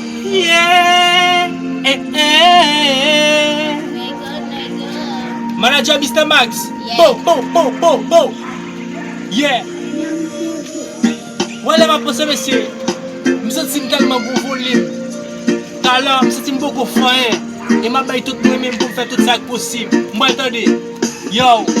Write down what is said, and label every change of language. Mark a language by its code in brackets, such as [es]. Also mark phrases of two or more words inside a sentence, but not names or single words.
[en] Yeah. Eh, eh, eh. Nigga, nigga. Manager Mister Max. Yeah. [ht] Bo, bo, bo, bo, bo. Yeah. Wè lè m ap pase, mesye. M santi m telman gwo volim. Talè, m santi m boko fanyen. E m a bay tout mwen menm pou fè tout sa k posib. Mwen tande. Yo.